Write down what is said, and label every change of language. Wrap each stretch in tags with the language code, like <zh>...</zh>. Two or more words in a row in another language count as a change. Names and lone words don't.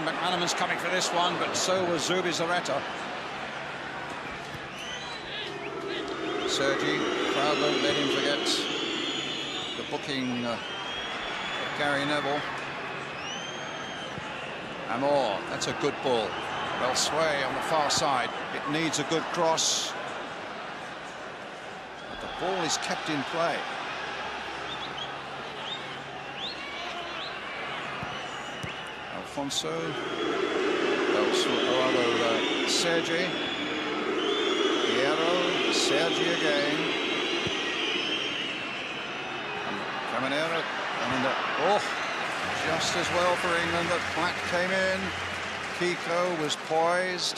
<en>McManaman's coming for this one, but so was Zubizarreta. Sergi, crowd won't let him forget the booking of Gary Neville. Amor, that's a good ball. Well, Sway on the far side. It needs a good cross. But the ball is kept in play. Alfonso. Sergi. Piero. Sergi again. Caminero. Oh, just as well for England that Platt came in. Kiko was poised.</en>